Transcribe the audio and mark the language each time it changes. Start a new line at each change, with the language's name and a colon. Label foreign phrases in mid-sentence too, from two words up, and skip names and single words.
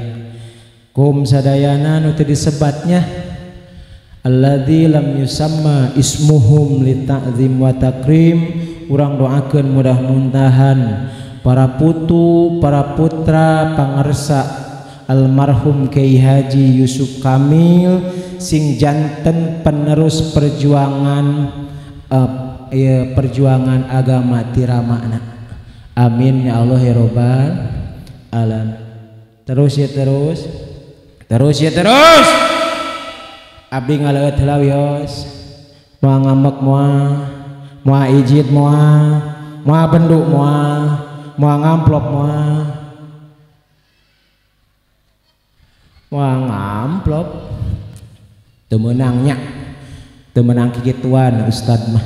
Sundanese: Kum sadayana nu teu disebatnya
Arabic: الذي لم يسم اسمهم لتعظيم وتكريم,
Sundanese: urang doakeun mudah-mudahan para putu para putra pangarsa almarhum Kiai Haji Yusuf Kamil sing janten penerus perjuangan perjuangan agama tiramana.
Arabic: آمين يا الله يا رب العالم.
Sundanese: Terus ya terus abdi ngaleut heula wios moal ngambek moal ijid moal bendu moal ngamplop moal ngamplop teu meunangnya teu meunang kikituan ustad mah.